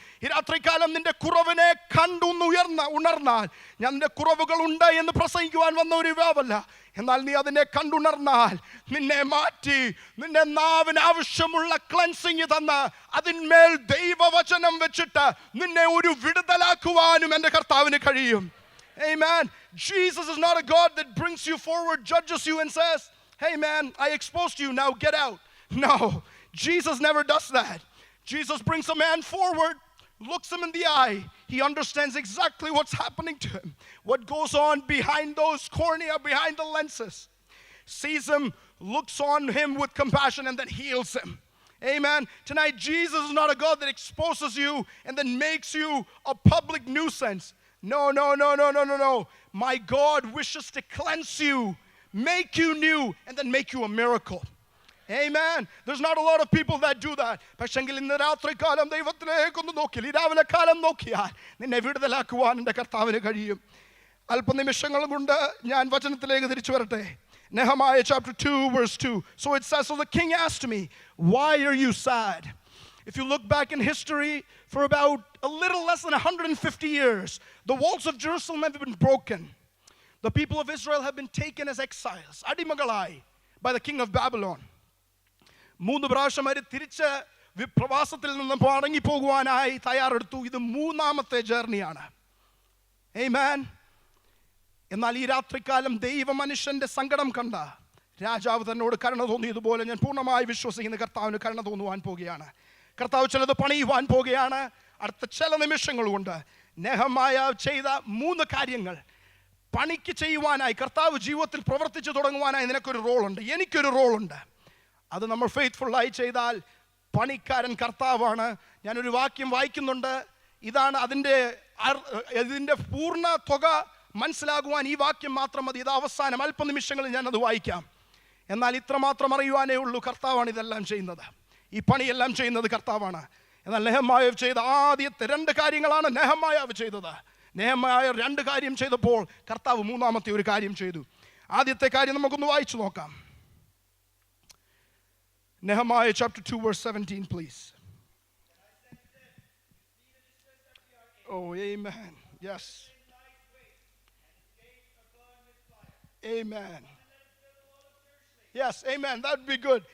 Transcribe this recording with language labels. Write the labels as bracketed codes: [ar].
[ml] ഈ രാത്രികാലം നിന്റെ കുറവിനെ കണ്ടൊന്ന് ഉണർന്നാൽ, ഞാൻ നിന്റെ കുറവുകൾ ഉണ്ട് എന്ന് പ്രസംഗിക്കുവാൻ വന്ന ഒരു യുവാവല്ല, എന്നാൽ നീ അതിനെ കണ്ടുണർന്നാൽ നിന്നെ മാറ്റി നിന്റെ നാവിന് ആവശ്യമുള്ള ക്ലൻസിങ് തന്ന് അതിന്മേൽ ദൈവവചനം വെച്ചിട്ട് നിന്നെ ഒരു വിടുതലാക്കുവാനും എൻ്റെ കർത്താവിന് കഴിയും. [en] Amen. Jesus is not a God that brings you forward, judges you and says, hey man, I exposed you, now get out. No, Jesus never does that. Jesus brings a man forward, looks him in the eye. He understands exactly what's happening to him, what goes on behind those cornea, behind the lenses. Sees him, looks on him with compassion, and then heals him. Amen. Tonight, Jesus is not a God that exposes you and then makes you a public nuisance. No. My God wishes to cleanse you make you new, and then make you a miracle. Amen. There's not a lot of people that do that. [ml] പക്ഷെങ്കിൽ ഇന്ന് രാത്രികാലം ദൈവത്തിലേക്കൊന്ന് നോക്കിയാൽ, ഈ രാവിലെ കാലം നോക്കിയാൽ നിന്നെ വിടുതലാക്കുവാൻ എൻ്റെ കർത്താവിന് കഴിയും. അല്പനിമിഷങ്ങൾ കൊണ്ട് ഞാൻ വചനത്തിലേക്ക് തിരിച്ചു വരട്ടെ. [en] Nehemiah chapter 2 verse 2. So it says, so the king asked me, why are you sad? If you look back in history, for about a little less than 150 years, the walls of Jerusalem have been broken. The people of Israel have been taken as exiles, [ml] അടിമകളായി, [en] by the king of Babylon. [ml] 3 പ്രാവശ്യം അവർ തിരിച്ച് പ്രവാസത്തിൽ നിന്ന് മടങ്ങി പോകുവാനായി തയ്യാറെടുത്തു. ഇത് 3ാമത്തെ ജേർണിയാണ്. Amen. എന്നാൽ ഈ രാത്രികാലം ദൈവ മനുഷ്യന്റെ സങ്കടം കണ്ട രാജാവ് തന്നോട് കരുണ തോന്നിയതുപോലെ ഞാൻ പൂർണ്ണമായി വിശ്വസിക്കുന്ന കർത്താവിന് കരുണ തോന്നുവാൻ പോകുകയാണ്. കർത്താവ് ചിലത് പണിയുവാൻ പോകുകയാണ്. അടുത്ത ചില നിമിഷങ്ങൾ കൊണ്ട് നെഹമായ ചെയ്ത 3 കാര്യങ്ങൾ പണിക്ക് ചെയ്യുവാനായി, കർത്താവ് ജീവിതത്തിൽ പ്രവർത്തിച്ചു തുടങ്ങുവാനായി നിനക്കൊരു റോളുണ്ട്, എനിക്കൊരു റോളുണ്ട്. അത് നമ്മൾ ഫെയ്ത്ത്ഫുള്ളായി ചെയ്താൽ പണിക്കാരൻ കർത്താവാണ്. ഞാനൊരു വാക്യം വായിക്കുന്നുണ്ട്. ഇതാണ് ഇതിൻ്റെ പൂർണ്ണ തുക മനസ്സിലാകുവാൻ ഈ വാക്യം മാത്രം മതി. ഇത് അവസാനം അല്പനിമിഷങ്ങളിൽ ഞാനത് വായിക്കാം. എന്നാൽ ഇത്രമാത്രം അറിയുവാനേ ഉള്ളൂ, കർത്താവാണ് ഇതെല്ലാം ചെയ്യുന്നത്. ഈ പണിയെല്ലാം ചെയ്യുന്നത് കർത്താവാണ്. എന്നാൽ നെഹെമ്യാവ് ചെയ്ത ആദ്യത്തെ 2 കാര്യങ്ങളാണ് നെഹെമ്യാവ് ചെയ്തത്. നെഹെമ്യാവ് 2 കാര്യം ചെയ്തപ്പോൾ കർത്താവ് 3ാമത്തെ ഒരു കാര്യം ചെയ്തു. ആദ്യത്തെ കാര്യം നമുക്കൊന്ന് വായിച്ചു നോക്കാം. [en] Nehemiah chapter 2 verse 17, please. Oh, amen. Yes. Amen. Yes, amen. That would be good.